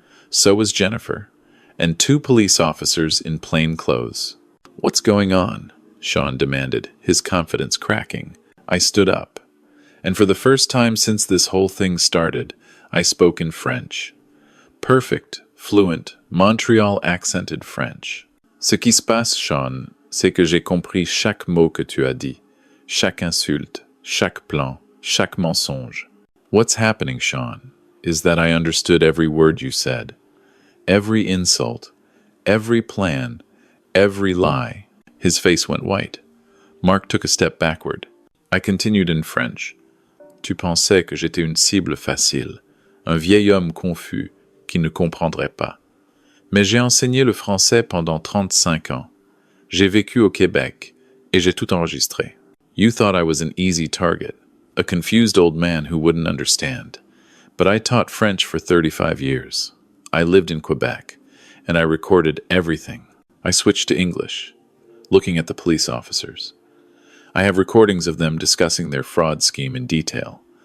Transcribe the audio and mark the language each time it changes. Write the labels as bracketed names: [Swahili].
[English] So was Jennifer, and 2 police officers in plain clothes. "What's going on?" Sean demanded, his confidence cracking. I stood up, and for the first time since this whole thing started, I spoke in French. Perfect, fluent, Montreal-accented French. [French] "Ce qui se passe, Sean, c'est que j'ai compris chaque mot que tu as dit, chaque insulte, chaque plan, chaque mensonge." [English] "What's happening, Sean, is that I understood every word you said. Every insult, every plan, every lie." His face went white. Mark took a step backward. I continued in French. [French] "Tu pensais que j'étais une cible facile, un vieil homme confus qui ne comprendrait pas. Mais j'ai enseigné le français pendant 35 ans. J'ai vécu au Québec, et j'ai tout enregistré." [English] You thought I was an easy target, a confused old man who wouldn't understand. But I taught French for 35 years. I lived in Quebec, and I recorded everything. I switched to English, looking at the police officers. I have recordings of them discussing their fraud scheme in detail.